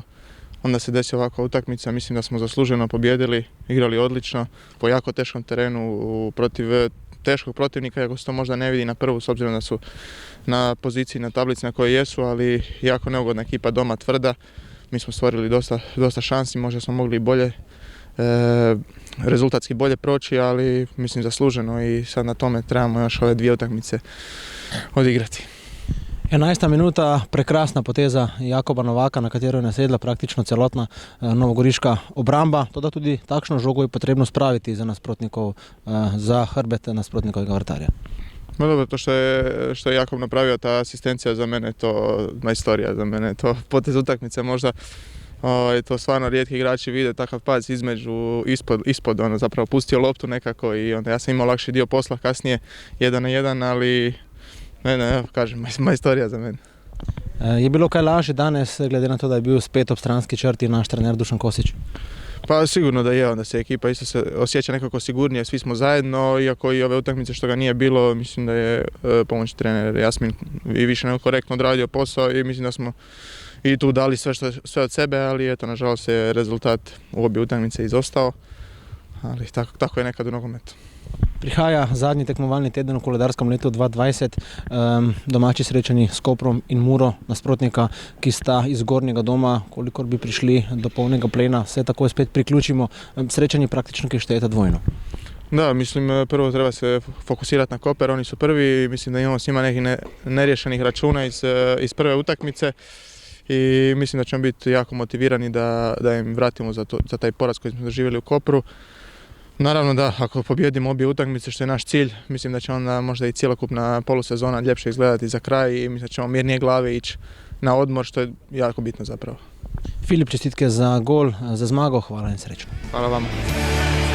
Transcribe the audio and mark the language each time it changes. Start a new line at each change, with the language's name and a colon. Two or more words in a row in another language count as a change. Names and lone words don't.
Croatian: Onda se desi ovakva utakmica, mislim da smo zasluženo pobijedili, igrali odlično po jako teškom terenu protiv teškog protivnika, iako se to možda ne vidi na prvu s obzirom da su na poziciji na tablici na kojoj jesu, ali jako neugodna ekipa, doma tvrda. Mi smo stvorili dosta šansi, možda smo mogli bolje, rezultatski bolje proći, ali mislim zasluženo i sad na tome trebamo još ove dvije utakmice odigrati.
Slovenian: 11. minuta, prekrasna poteza Jakoba Novaka, na katero je nasedla praktično celotna novogoriška obramba. Toda tudi takšno žogo je potrebno spraviti za nasprotnikov, za hrbet nasprotnikovega vratarja.
Croatian: No dobro, to što je Jakob napravio, ta asistencija za mene je to majstorija, za mene je to potez utakmice možda. To stvarno rijetki igrači vide takav pad ispod, zapravo pustio loptu nekako i onda ja sam imao lakši dio posla kasnije 1-1, ali ne, kažem, majstorija za mene.
Slovenian: Je bilo kaj lažje danes, glede na to, da je bil spet ob stranski črti naš trener Dušan Kosić?
Croatian: Pa sigurno da je, onda se ekipa isto se osjeća nekako sigurnije, svi smo zajedno, iako i ove utakmice što ga nije bilo, mislim da je pomoćni trener Jasmin i više nego korektno odradio posao i mislim da smo i tu dali sve od sebe, ali eto, nažalost je rezultat u obje utakmice izostao, ali tako je nekad u nogometu.
Slovenian: Prihaja zadnji tekmovalni teden v koledarskem letu 2020, domači srečanji s Koprom in Muro, nasprotnika, ki sta iz Gornjega doma, kolikor bi prišli do polnega plena, se tako spet priključimo, srečanji praktično, ki štejete dvojno.
Croatian: Da, mislim, prvo treba se fokusirati na Koper, oni su prvi, mislim da imamo s njima nekih neriješenih računa iz prve utakmice i mislim da ćemo biti jako motivirani da im vratimo za taj poraz koji smo doživjeli u Kopru. Naravno da, ako pobjedimo obje utakmice, što je naš cilj, mislim da će onda možda i cjelokupna polusezona ljepše izgledati za kraj i mislim da ćemo mirnije glave ići na odmor, što je jako bitno zapravo.
Slovenian: Filip, čestitke za gol, za zmago, hvala in srečno.
Croatian: Hvala vama.